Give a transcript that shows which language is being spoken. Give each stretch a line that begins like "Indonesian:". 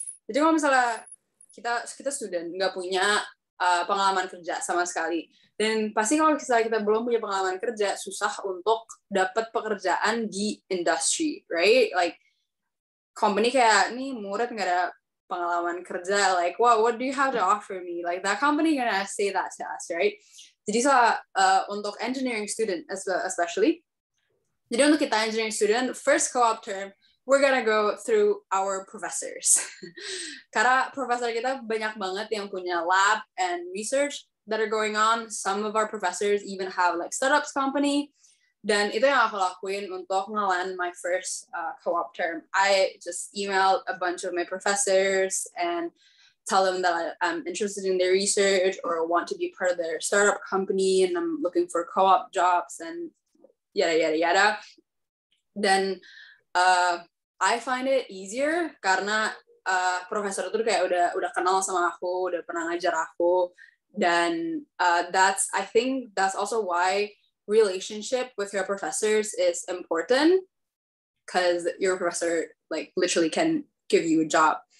Indonesian: Jadi kalau misalnya kita student nggak punya pengalaman kerja sama sekali, dan pasti kalau misalnya kita belum punya pengalaman kerja susah untuk dapat pekerjaan di industry, right?
English: Like company
Indonesian: kayak nih murid nggak ada pengalaman kerja,
English: like wow, what do you have to offer me? Like that company gonna say that to us, right? Jadi untuk engineering student especially, jadi untuk kita engineering student first co-op term, we're gonna go through our professors.
Indonesian: Karena profesor kita banyak banget yang punya lab
English: and research that are going on. Some of our professors even have like startups company.
Indonesian: Dan itu yang aku lakuin untuk ngeland my first co-op term.
English: I just emailed a bunch of my professors and tell them that I'm interested in their research or want to be part of their startup company and I'm looking for co-op jobs and yada yada yada. Dan I find it easier
Indonesian: karena profesor itu kayak udah kenal sama aku, udah pernah ngajar aku,
English: dan I think that's also why relationship with your professors is important, because your professor like literally can give you a job.